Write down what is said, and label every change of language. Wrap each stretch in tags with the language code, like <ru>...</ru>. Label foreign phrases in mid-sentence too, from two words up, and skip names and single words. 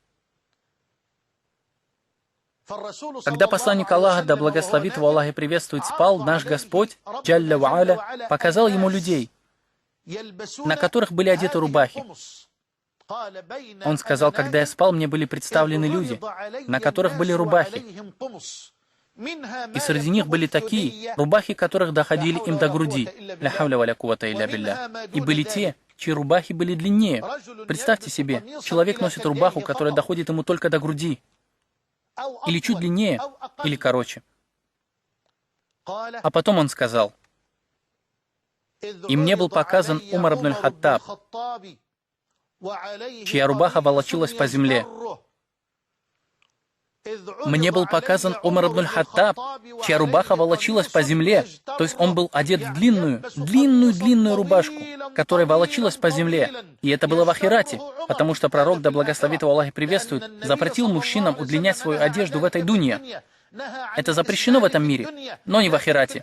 <ru>Когда посланник Аллаха, да благословит его Аллах и приветствует, спал, наш Господь,</ru> <ar>جل وعلا,</ar> <ru>показал ему людей, на которых были одеты рубахи. Он сказал, когда я спал, мне были представлены люди, на которых были рубахи. И среди них были такие, рубахи которых доходили им до груди.</ru> <ar>لا حول ولا قوة إلا بالله.</ar> <ru>И были те, чьи рубахи были длиннее. Представьте себе, человек носит рубаху, которая доходит ему только до груди. Или чуть длиннее, или короче. А потом он сказал, и мне был показан Умар ибн аль-Хаттаб, чья рубаха волочилась по земле. Мне был показан Умар ибн аль-Хаттаб, чья рубаха волочилась по земле. То есть он был одет в длинную рубашку, которая волочилась по земле. И это было в ахирате, потому что пророк, да благословит его Аллах и приветствует, запретил мужчинам удлинять свою одежду в этой дунье. Это запрещено в этом мире, но не в ахирате.</ru>